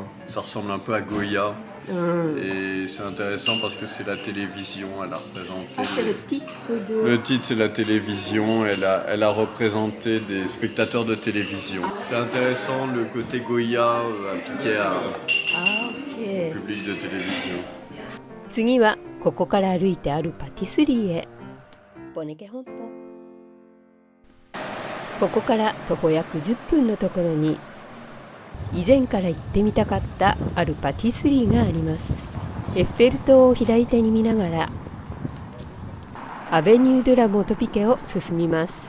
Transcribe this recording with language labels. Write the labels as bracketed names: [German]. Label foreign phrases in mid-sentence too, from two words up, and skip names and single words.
[French] Ça ressemble un peu à Goya. Et c'est intéressant parce que c'est la télévision, elle a représenté... Ah, c'est le titre de... Le titre, c'est la télévision, elle a représenté des spectateurs de télévision. C'est intéressant le côté Goya appliqué Ah, ok. au public de télévision. [Japanese] 次はここから歩いてあるパティスリーへ。ここから徒歩約10分のところに以前から行ってみたかったあるパティスリーがあります。エッフェル塔を左手に見ながらアベニュー・ドゥ・ラ・モトピケを進みます。